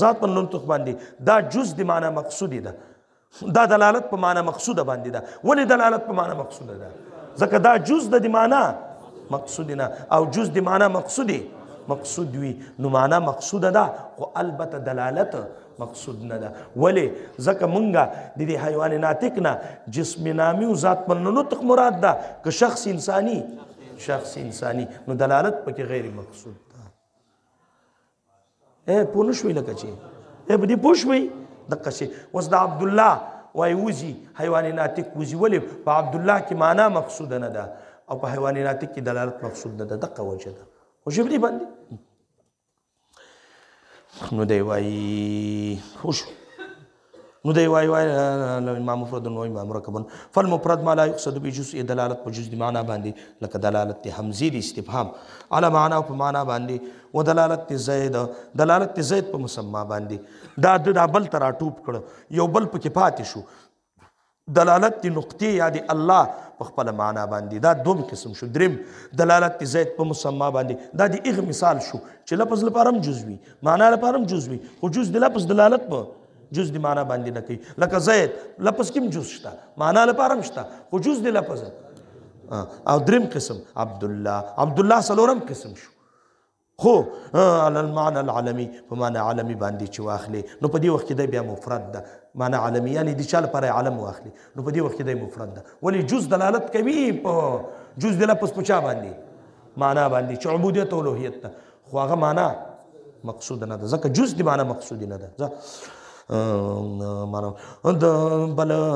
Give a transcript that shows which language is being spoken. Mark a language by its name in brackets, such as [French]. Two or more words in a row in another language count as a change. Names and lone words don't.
[Arabic] ذات من نطق [Pashto] باندې دا جز د معنا مقصودي ده دا دلالت په معنا مقصوده باندې ده ولې دلالت په معنا مقصوده ده ځکه دا جز د معنا مقصودي نه او جز د معنا مقصودي مقصود وي نو معنا مقصوده ده خو البته دلالت مقصود نه ده ولې ځکه مونږه د دې [Arabic] حیوان ناطق [Pashto] نه [Arabic] جسم نامی [Pashto] او [Arabic] ذات من نطق [Pashto] مراد ده که شخص انساني نو دلالت پکې غیر مقصود ده پوه نه شوئ لکه چې په دې پوه شوئ دقه شي اوس د عبدالله وایي وزي [Arabic] حیوان ناطق [Pashto] وزي ولې په عبدالله کې معنا مقصوده نه ده او په [Arabic] حیوان ناطق [Pashto] کې دلالت مقصود نه ده دقه وجه ده خوشی بدی باندې نو دی وایي خوش نو دی وایي [Arabic] امام مفرد و امام مرکب فالمفرد ما لا يقصد بجزء [Pashto] دلالت په جزء معنا باندې لکه دلالت حمزه دی استفهام على معنا او په معنا باندې و دلالت زید په مسما باندې دا بل تر ټوپ کړ یو بل پکې پاتې شو دلالت نقطې یا د الله په خپل معنا باندې دا دوم قسم شو دریم دلالت زید په مسما باندې دا د هغه مثال شو چې لفظ لپاره هم جز وي معنا لپاره هم جز وي خو جز د لفظ دلالت په جز د معنا باندې نه کوي لکه زید لفظ کې هم جز شته معنا لپاره هم شته خو جز د لفظ او دریم قسم عبدالله څلورم قسم شو خو [Arabic] علی المعنى العالمي [Pashto] په معنا عالمي باندې چې واخلې نو په دې وخت کې د بیا مفرد ده معنا عالمي یعنی د چا لپاره عالم واخلي نو په دې وخت کې دی مفرد ده ولې جز دلالت کوي په جز د لفظ په چا باندې معنا باندې چې عبودیت او الوهیت ده خو هغه معنا مقصود نه ده ځکه جز د معنا مقصود نه ده معنا بل